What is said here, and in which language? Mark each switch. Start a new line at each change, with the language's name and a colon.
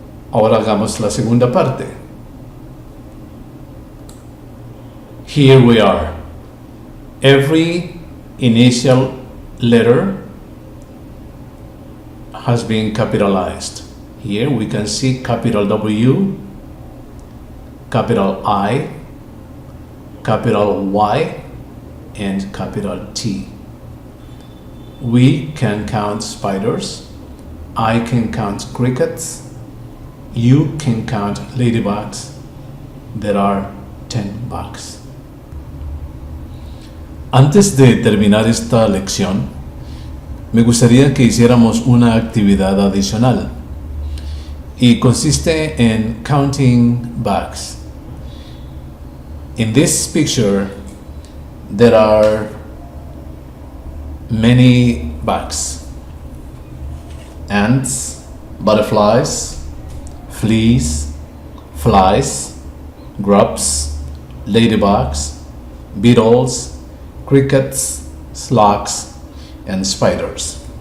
Spanish: Ahora hagamos la segunda parte.
English: Here we are. Every initial letter has been capitalized. Here we can see capital W, capital I, capital Y, and capital T. We can count spiders. I can count crickets. You can count ladybugs. There are 10 bugs.
Spanish: Antes de terminar esta lección, me gustaría que hiciéramos una actividad adicional y consiste en
English: counting bugs. In this picture, there are many bugs: ants, butterflies, fleas, flies, grubs, ladybugs, beetles, crickets, slugs, and spiders.